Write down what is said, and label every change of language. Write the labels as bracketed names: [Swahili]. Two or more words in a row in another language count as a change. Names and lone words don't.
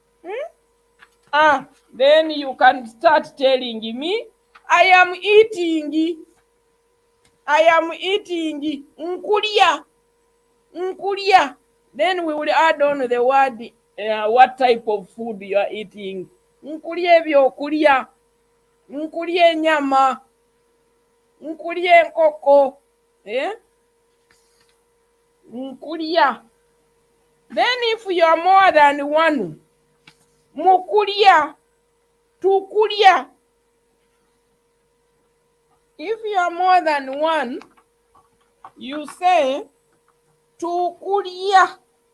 [English] Then you can start telling me, I am eating. I am eating. Nkulia. [Nyoro] Nkulia. [English] Then we will add on the word, what type of food you are eating. [Nyoro] Nkulia ebyokulya. Nkulia enyama. Nkulia enkoko. Nkulia. [English] Then if you are more than one, [Nyoro] mukulia, tukulia. [English] If you are more than one, you say tukulia.